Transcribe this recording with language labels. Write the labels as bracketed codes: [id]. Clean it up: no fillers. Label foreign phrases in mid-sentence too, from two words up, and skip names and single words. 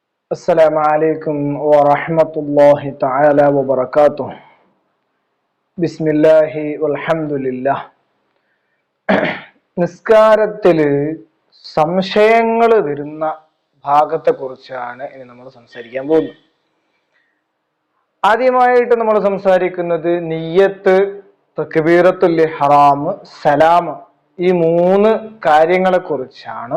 [ar] السلام عليكم ورحمة الله تعالى وبركاته بسم الله والحمد لله [ml] നിസ്കാരത്തില് സംശയങ്ങൾ വരുന്ന ഭാഗത്തെ കുറിച്ചാണ് ഇനി നമ്മൾ സംസാരിക്കാൻ പോകുന്നത്. ആദ്യമായിട്ട് നമ്മൾ സംസാരിക്കുന്നത് നിയ്യത്ത്, [ar] تكبيرة الإحرام, [ml] സലാം, ഈ മൂന്ന് കാര്യങ്ങളെ കുറിച്ചാണ്.